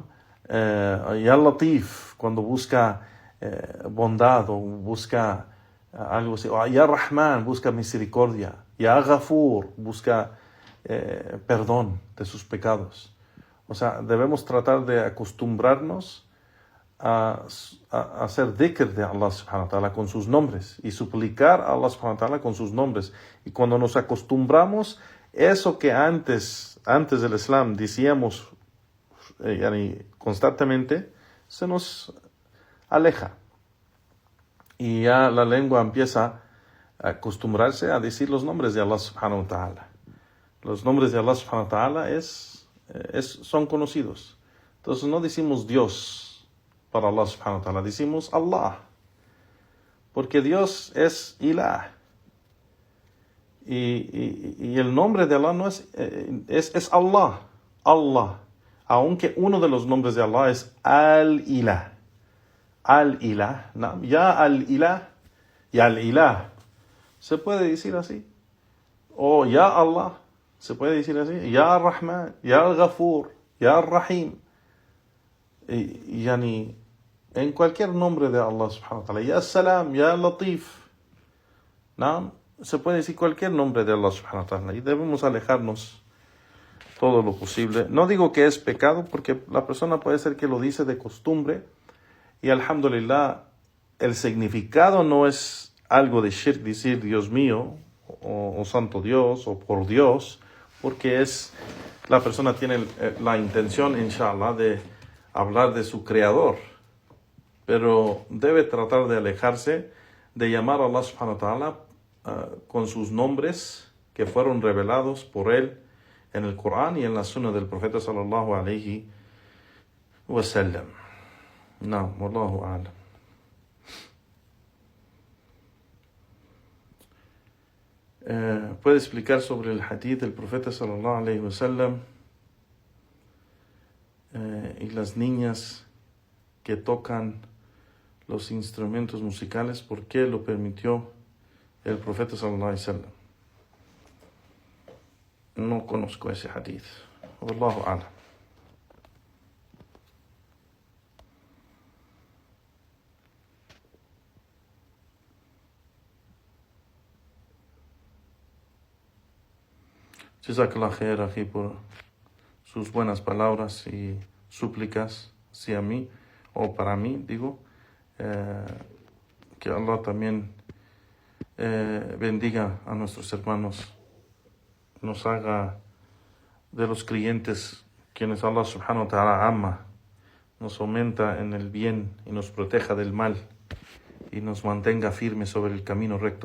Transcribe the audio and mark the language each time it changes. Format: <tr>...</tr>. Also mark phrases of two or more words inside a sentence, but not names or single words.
<ar>يا لطيف</ar> <es>cuando busca bondad o busca algo así.</es> <ar>يا رحمن</ar> <es>busca misericordia.</es> <ar>يا غفور</ar> <es>busca perdón de sus pecados. O sea, debemos tratar de acostumbrarnos a hacer dhikr de Allah</es> <ar>سبحانه وتعالى</ar> <es>con sus nombres y suplicar a Allah</es> <ar>سبحانه وتعالى</ar> <es>con sus nombres. Y cuando nos acostumbramos, eso que antes del Islam decíamos constantemente, se nos aleja. Y ya la lengua empieza a acostumbrarse a decir los nombres de Allah</es> <ar>سبحانه وتعالى.</ar> <es>Los nombres de Allah</es> <ar>سبحانه وتعالى</ar> <es>son conocidos. Entonces no decimos Dios para Allah</es> <ar>سبحانه وتعالى,</ar> <es>decimos Allah, porque Dios es Ilah. Y el nombre de Allah no es Allah, Allah, aunque uno de los nombres de Allah es Al-Ilah.</es> <ar>Al-Ilah, ¿no? يا الإله، يا الإله.</ar> <es>¿Se puede decir así? O</es> <ar>يا الله.</ar> <es>Se puede decir así,</es> <ar>يا رحمن، يا غفور، يا رحيم.</ar> <es>Yani, en cualquier nombre de Allah</es> <ar>سبحانه وتعالى, يا سلام، يا لطيف.</ar> <es>¿No? Se puede decir cualquier nombre de Allah</es> <ar>سبحانه وتعالى</ar> <es>y debemos alejarnos todo lo posible. No digo que es pecado porque la persona puede ser que lo dice de costumbre y alhamdulillah el significado no es algo de shirk, decir Dios mío o Santo Dios o por Dios, porque la persona tiene la intención, inshallah, de hablar de su creador, pero debe tratar de alejarse de llamar a Allah</es> <ar>سبحانه وتعالى</ar> <es>con sus nombres que fueron revelados por él en el Corán y en la Sunna del Profeta</es> <ar>صلى الله عليه وسلم. No, والله أعلم.</ar> <es>Puede explicar sobre el hadith del Profeta</es> <ar>صلى الله عليه وسلم</ar> <es>y las niñas que tocan los instrumentos musicales, ¿por qué lo permitió el profeta</es> <ar>صلى الله عليه وسلم?</ar> <es>No conozco ese hadith.</es> <ar>والله أعلم. جزاك الله خير</ar> <es>aquí por sus buenas palabras y súplicas hacia mí, o para mí, digo. Que Allah también bendiga a nuestros hermanos, nos haga de los creyentes quienes Allah</es> <ar>سبحانه وتعالى</ar> <es>ama, nos aumenta en el bien y nos proteja del mal y nos mantenga firmes sobre el camino recto.</es>